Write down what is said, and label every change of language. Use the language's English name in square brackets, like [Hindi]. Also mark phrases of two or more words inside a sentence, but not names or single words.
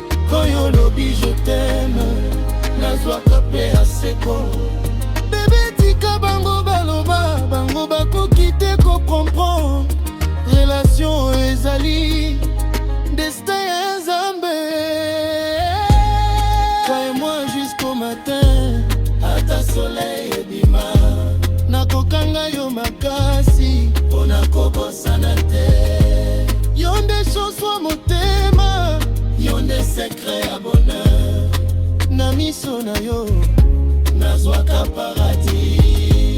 [Lingala] Quand yo lobi [French] je t'aime, [Lingala] nazwaka pe ya seko. Bébé, tika bango baloba, bango bakoki te ko comprendre. Relation ezali destin ya Nzambe. [French] Toi et moi jusqu'au matin. [Lingala] Ata soleil ebima. Nakokanga yo makasi. Mpo nakobosana te. Yo nde chance wa motema. Yo nde secret ya bonheur. Na miso na yo, nazwaka paradis.